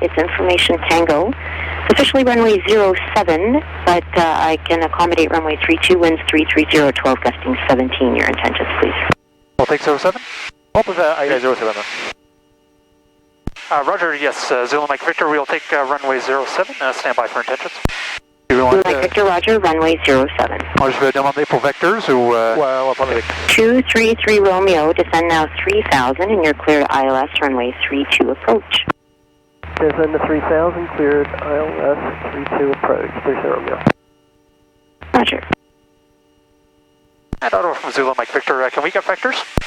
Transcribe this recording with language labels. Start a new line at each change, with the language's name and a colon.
English: It's information Tango. Officially runway 07, but I can accommodate runway 32, winds 330, 12, gusting 17. Your intentions, please. We'll take 07.
French: On peut faire avec la 07.
English: Roger, yes, Zulu Mike Victor, we'll take runway 07, stand by for intentions. Zulu Mike Victor, Roger, runway 07.
French: Je vais demander pour Vectors ou... Ouais, on va prendre avec.
English: 233 Romeo, descend now 3,000, and you're clear to ILS, runway 32, approach. Descend to 3,000, cleared ILS 32 approach, 30 Romeo. Roger. And Ottawa from Zulu Mike Victor, can we get Vectors?